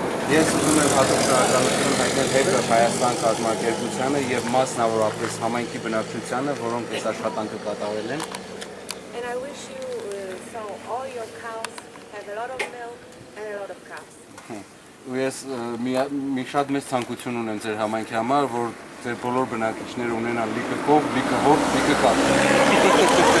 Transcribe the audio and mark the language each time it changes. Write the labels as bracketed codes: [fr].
[hy] Ես ուզում եմ հատուկ շնորհակալություն հայտնել Hacker Հայաստան կազմակերպությանը եւ մասնավորապես համայնքի բնակչությանը, որոնք այս աշխատանքը կատարել են։ [en] And I wish you so all your cows have a lot of milk and a lot of calves. [hy] Ու ես մի շատ մեծ ցանկություն ունեմ ձեր համայնքի համար, որ ձեր բոլոր բնակիչները ունենան լիքը կով, լիքը հոր, լիքը կաթ։